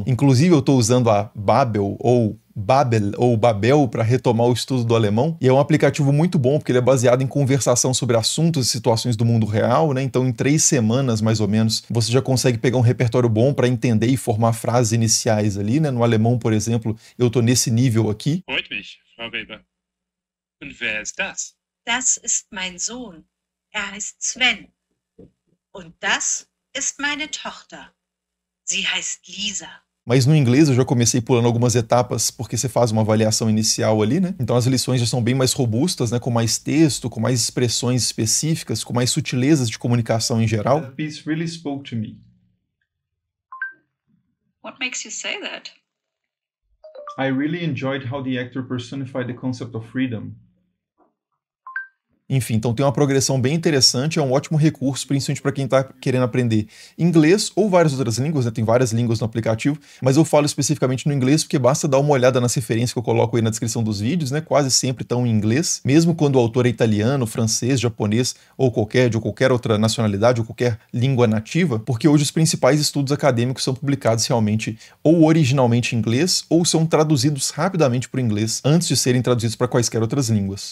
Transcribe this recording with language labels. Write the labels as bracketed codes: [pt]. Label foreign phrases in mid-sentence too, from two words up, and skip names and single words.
[pt] Inclusive eu estou usando a Babel ou Babel ou Babel para retomar o estudo do alemão, e é um aplicativo muito bom porque ele é baseado em conversação sobre assuntos e situações do mundo real, né? Então em 3 semanas mais ou menos você já consegue pegar um repertório bom para entender e formar frases iniciais ali, né? No alemão, por exemplo, eu tô nesse nível aqui. [de] Freut mich, Frau Weber. Und wer ist das? Das ist mein Sohn. Heißt Sven. Und das ist meine Tochter. Sie heißt Lisa. [pt] Mas no inglês eu já comecei pulando algumas etapas, porque você faz uma avaliação inicial ali, né? Então as lições já são bem mais robustas, né? Com mais texto, com mais expressões específicas, com mais sutilezas de comunicação em geral. [en] That piece really spoke to me. What makes you say that? I really enjoyed how the actor personified the concept of freedom. [pt] Enfim, então tem uma progressão bem interessante, é um ótimo recurso, principalmente para quem está querendo aprender inglês ou várias outras línguas, né? Tem várias línguas no aplicativo, mas eu falo especificamente no inglês porque basta dar uma olhada nas referências que eu coloco aí na descrição dos vídeos, né? Quase sempre estão em inglês, mesmo quando o autor é italiano, francês, japonês ou de qualquer outra nacionalidade ou qualquer língua nativa, porque hoje os principais estudos acadêmicos são publicados realmente ou originalmente em inglês ou são traduzidos rapidamente para o inglês antes de serem traduzidos para quaisquer outras línguas.